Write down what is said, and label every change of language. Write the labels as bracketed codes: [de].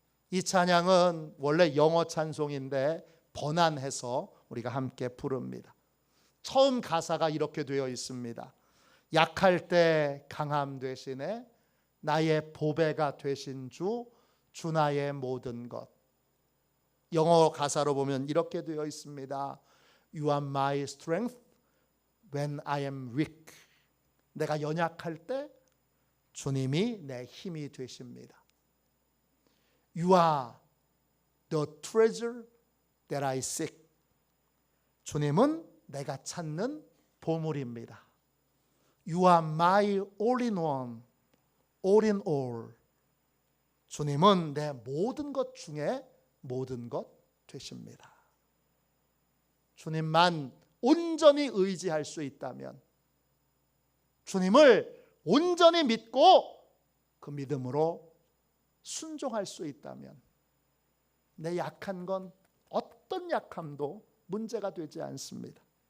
[ko] 이 찬양은 원래 영어 찬송인데 번안해서 우리가 함께 부릅니다. 처음 가사가 이렇게 되어 있습니다. 약할 때 강함 되시네, 나의 보배가 되신 주 나의 모든 것. 영어 가사로 보면 이렇게 되어 있습니다. [en] You are my strength when I am weak. [ko] 내가 연약할 때 주님이 내 힘이 되십니다. [en] You are the treasure that I seek. [ko] 주님은 내가 찾는 보물입니다. [en] You are my all in one, all in all. [ko] 주님은 내 모든 것 중에 모든 것 되십니다. 주님만 온전히 의지할 수 있다면, 주님을 온전히 믿고 그 믿음으로 순종할 수 있다면 내 약한 건 어떤 약함도 문제가 되지 않습니다.